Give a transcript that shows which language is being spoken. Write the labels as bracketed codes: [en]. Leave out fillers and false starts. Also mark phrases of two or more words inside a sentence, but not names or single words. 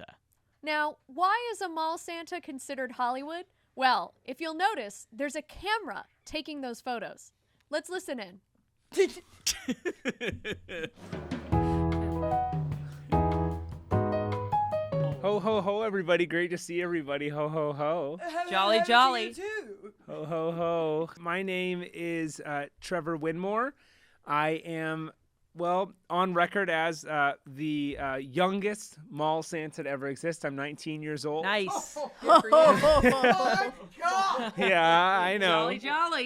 [en] Now, why is a mall Santa considered Hollywood? Well, if you'll notice, there's a camera taking those photos. Let's listen in. Ho, ho, ho, everybody. Great to see everybody. Ho, ho, ho. Jolly, jolly. Ho, ho, ho. My name is Trevor Winmore. I am, well, on record as the youngest mall Santa to ever exist. I'm 19 years old. Nice. Yeah, I know. Jolly, jolly.